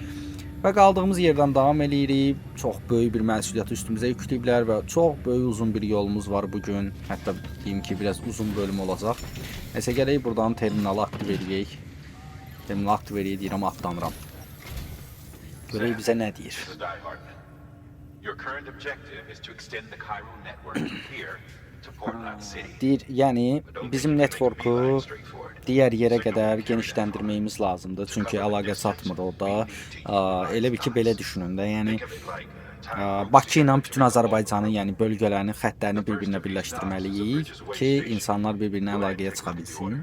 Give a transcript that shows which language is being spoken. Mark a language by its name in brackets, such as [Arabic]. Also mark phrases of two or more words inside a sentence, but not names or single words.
[Azerbaijani] Və qaldığımız yerdən davam eləyirik. Çox böyük bir məsuliyyəti üstümüzə yükləyiblər və çox böyük uzun bir yolumuz var bu gün. Hətta deyim ki, biraz uzun bölüm olacaq. Nəsə gərək buradan terminalı aktiv edək. Terminalı aktiv edək deyirəm, atlanıram. Görək bizə nə deyir. [English] Your current objective is to extend the Cairo network from here to Portland City. [Azerbaijani] Deyir, yəni bizim networku digər yerə qədər genişləndirməyimiz lazımdır. Çünki əlaqə çatmır orada. Elə bir ki, belə düşünün də. Yəni Bakı ilə bütün Azərbaycanın, yəni bölgələrini, xəttlərini bir-birinə birləşdirməliyik ki, insanlar bir-birinə əlaqəyə çıxa bilsin.